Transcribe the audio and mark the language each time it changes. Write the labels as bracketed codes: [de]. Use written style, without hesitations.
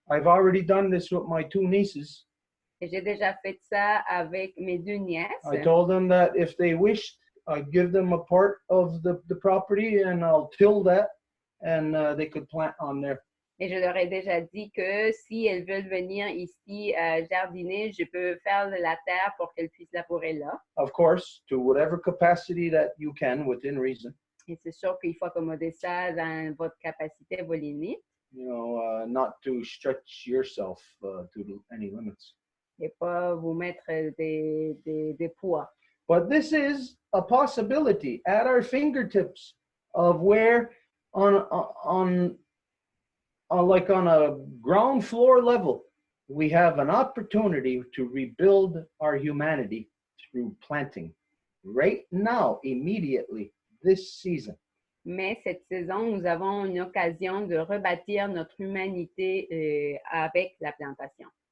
[en] I've already done this with my 2 nieces. [fr] Et j'ai déjà fait ça avec mes 2 nièces. [en] I told them that if they wished, I'd give them a part of the property and I'll till that and they could plant on there. [fr] Et je leur ai déjà dit que si elles veulent venir ici jardiner, je peux faire de la terre pour qu'elles puissent labourer là. [en] Of course, to whatever capacity that you can within reason. [fr] Et c'est sûr qu'il faut accommoder ça dans votre capacité, vos limites. [en] You know, not to stretch yourself to any limits. [fr] Et pas vous mettre des poids. [en] But this is a possibility at our fingertips of where on like on a ground floor level, we have an opportunity to rebuild our humanity through planting right now, immediately, this season. [fr] Mais cette saison, nous avons une occasion de rebâtir notre humanité avec la plantation.